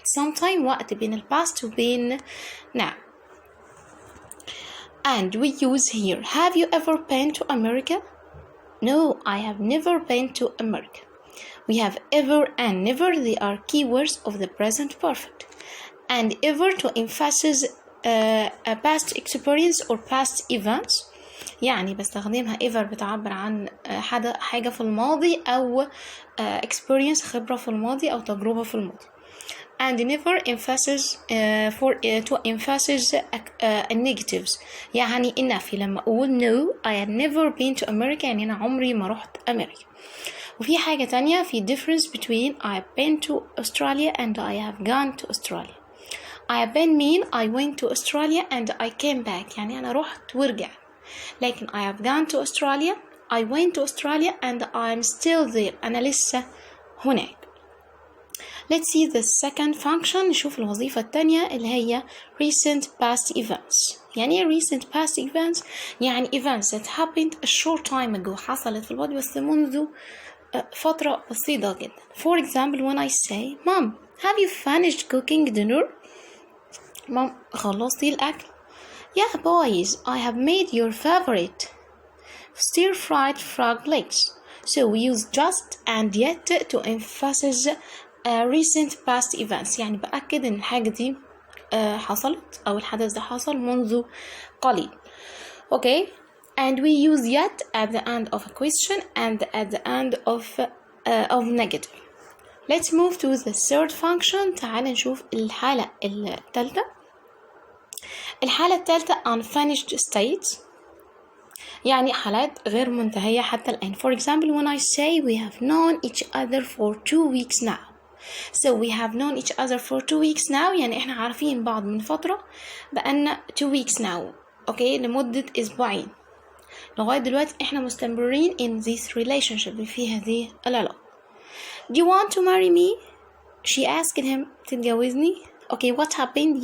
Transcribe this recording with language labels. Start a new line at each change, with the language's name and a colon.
Arabic: Sometime وقت بين الباست وبين now.
English: And we use here, have you ever been to America? No, I have never been to America. We have ever and never. They are keywords of the present perfect. And ever to emphasize a past experience or past events.
Arabic: يعني بستخدمها ever بتعبر عن حاجة في الماضي أو experience خبرة في الماضي أو تجربة في الماضي.
English: And never emphasis to emphasize negatives.
Arabic: يعني النفي. لما أقول
English: no I have never been to America
Arabic: يعني أنا عمري ما رحت أمريكا. وفي حاجة تانية في
English: difference between I have been to Australia
Arabic: and I have gone to Australia.
English: I have been mean I went to Australia and I came back
Arabic: يعني أنا رحت ورجعت.
English: لكن I have gone to Australia, I went to Australia and I'm still there.
Arabic: أنا لسه هناك.
English: Let's see the second function.
Arabic: نشوف الوظيفة التانية اللي هي
English: recent past events. يعني recent past events يعني events that happened a short time ago.
Arabic: حصلت في الماضي بس منذ فترة بسيطة جدا.
English: For example, when I say, Mom, have you finished cooking dinner? Mom,
Arabic: خلصتي الأكل؟
English: Yeah, boys, I have made your favorite stir-fried frog legs. So we use just and yet to emphasize recent past events.
Arabic: يعني بأكد إن الحاجة دي حصلت أو الحدث ده حصل منذ قليل.
English: Okay, and we use yet at the end of a question and at the end of negative. Let's move to the third function.
Arabic: تعال نشوف الحالة الثالثة. الحالة الثالثة
English: unfinished states
Arabic: يعني حالات غير منتهية حتى الآن.
English: For example, when I say we have known each other for 2 weeks now. So we have known each other for 2 weeks now
Arabic: يعني إحنا عارفين بعض من فترة بقالنا
English: 2 weeks now.
Arabic: Okay, لمدة أسبوعين. لغاية دلوقتي إحنا مستمرين
English: in this relationship
Arabic: في هذه العلاقة.
English: Do you want to marry me? She asked him,
Arabic: تتجوزني؟
English: Okay, what happened?